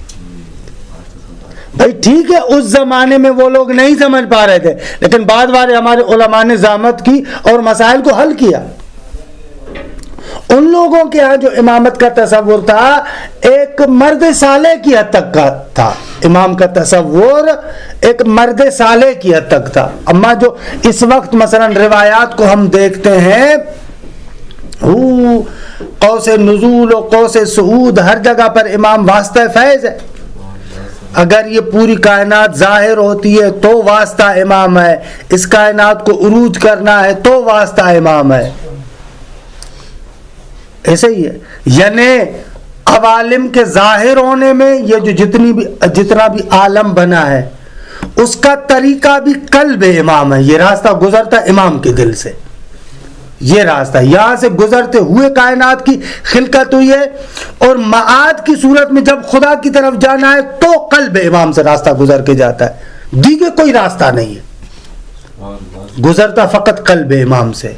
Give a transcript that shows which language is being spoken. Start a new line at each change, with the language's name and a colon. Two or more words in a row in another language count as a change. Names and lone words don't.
Urdu: بھائی ٹھیک ہے، اس زمانے میں وہ لوگ نہیں سمجھ پا رہے تھے، لیکن بعد بار ہمارے علماء نے زحمت کی اور مسائل کو حل کیا۔ ان لوگوں کے ہاں جو امامت کا تصور تھا ایک مرد صالح کی حد تک کا تھا، امام کا تصور ایک مرد صالح کی حد تک تھا۔ اما جو اس وقت مثلا روایات کو ہم دیکھتے ہیں، قوس نزول و قوس صعود، ہر جگہ پر امام واسطہ فیض ہے، اگر یہ پوری کائنات ظاہر ہوتی ہے تو واسطہ امام ہے، اس کائنات کو عروج کرنا ہے تو واسطہ امام ہے، ایسے ہی ہے۔ یعنی عوالم کے ظاہر ہونے میں یہ جو جتنا بھی عالم بنا ہے اس کا طریقہ بھی قلب امام ہے، یہ راستہ گزرتا امام کے دل سے، یہ راستہ یہاں سے گزرتے ہوئے کائنات کی خلقت ہوئی ہے، اور معاد کی صورت میں جب خدا کی طرف جانا ہے تو قلب امام سے راستہ گزر کے جاتا ہے، دیگے کوئی راستہ نہیں ہے، گزرتا فقط قلب امام سے۔